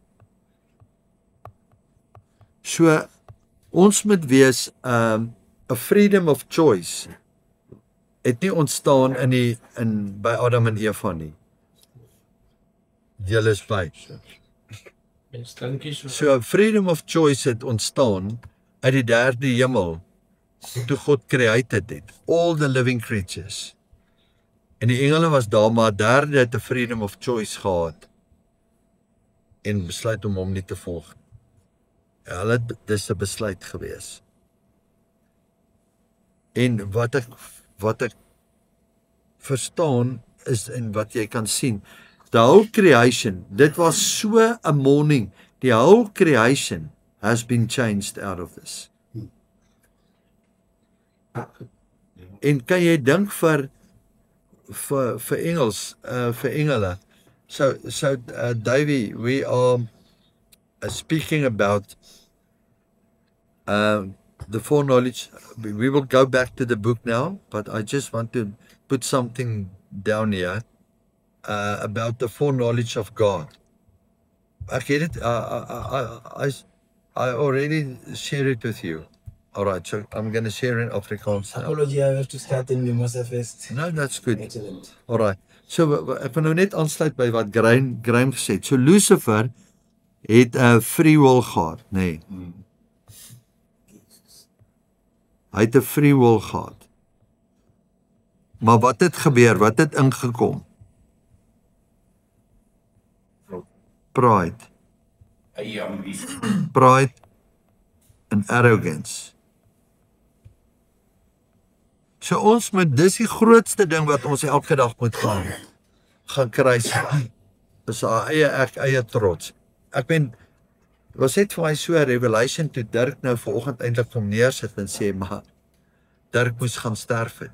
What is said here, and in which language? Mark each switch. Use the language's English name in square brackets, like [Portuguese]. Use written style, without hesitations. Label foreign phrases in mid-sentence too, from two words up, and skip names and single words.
[Afrikaans] So ons moet wees 'n [English] freedom of choice [Afrikaans] het nie ontstaan by Adam en Eva nie. Julle is by. So [English] freedom of choice [Afrikaans] het ontstaan uit die derde hemel. [English] Toe God created it, all the living creatures. [Afrikaans] En die engele was daar, maar derde het 'n [English] freedom of choice [Afrikaans] gehad en besluit om hom nie te volg. Hulle dis 'n besluit gewees. En wat ek verstaan is en wat jy kan sien, [English] the whole creation, [Afrikaans] dit was so 'n [English] morning, die whole creation has been changed out of this. [Afrikaans] En kan jy dink vir Engels, vir engele. So Davey, [English] we are speaking about the foreknowledge. We will go back to the book now, but I just want to put something down here about the foreknowledge of God. [Afrikaans] Ek het dit, [English] I already shared it with you. All right, so I'm going to share in Afrikaans now. Apology, I have to start in Mimosa first. No, that's good. Excellent. All right. [Afrikaans] So ek wil nou net aansluit by wat Graham gesê het. So Lucifer het 'n [English] free will [Afrikaans] gehad, nê? Nee. Hy het 'n [English] free will [Afrikaans] gehad. Maar wat het gebeur? Wat het ingekom? [English] Pride. Pride and arrogance. [Afrikaans] So ons moet, dis die grootste ding wat ons elke dag moet gaan kruis. Is haar eie trots. Ek ben, was net vir my so 'n revelation toe Dirk nou vanoggend eintlik kom neersit en sê, maar Dirk moes gaan sterf het.